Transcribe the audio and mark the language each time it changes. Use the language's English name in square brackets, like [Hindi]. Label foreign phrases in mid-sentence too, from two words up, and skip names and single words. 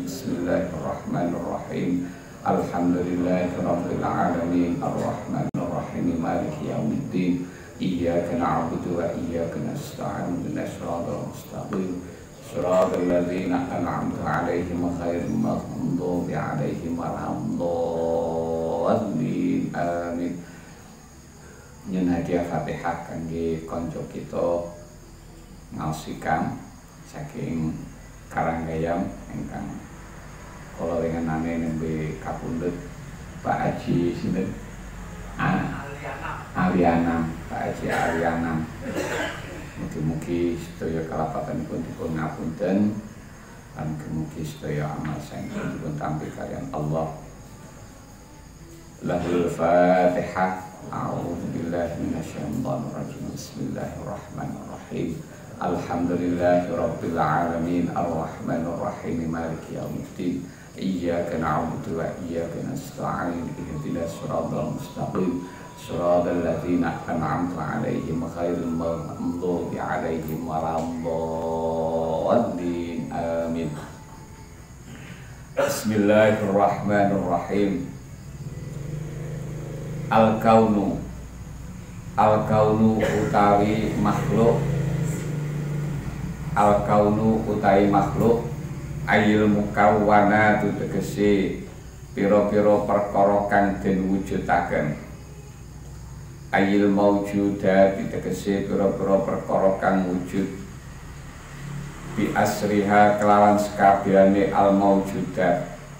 [Arabic] بسم الله الرحمن الرحيم. الحمد لله رب العالمين الرحمن الرحيم مالك يوم الدين. إياك نعبد وإياك نستعين اهدنا الصراط المستقيم صراط الذين أنعمت عليهم غير المغضوب عليهم ولا الضالين. Amin. [Javanese] Nyun hadiah Fatihah kangge kanca kita ngausikam saking Karanggayam ingkang kula wengenane nembe kapundhut Pak Haji sinten Aliana, Pak Haji Aliana. Mugi-mugi sedaya kalapatanipun dipun ngapunten lan mugi sedaya amal saengipun dipun tampi kaliyan Allah. [Arabic] له الفاتحة. أعوذ بالله من الشيطان الرجيم. بسم الله الرحمن الرحيم. الحمد لله رب العالمين الرحمن الرحيم مالك يوم الدين. إياك نعبد وإياك نستعين اهدنا الصراط المستقيم صراط الذين أنعمت عليهم غير المغضوب عليهم ولا الضالين. Amin. Bismillahirrahmanirrahim. [Javanese] Al-kaunu utawi makhluk, al-kaunu utawi makhluk, [Arabic] أي المكونات [Javanese] tegese pira-pira perkara kang den wujudaken, [Arabic] أي الموجودات [Javanese] tegese pira-pira perkara kang wujud, [Arabic] بأسرها [Javanese] kelawan sekabehane [Arabic] الموجودات,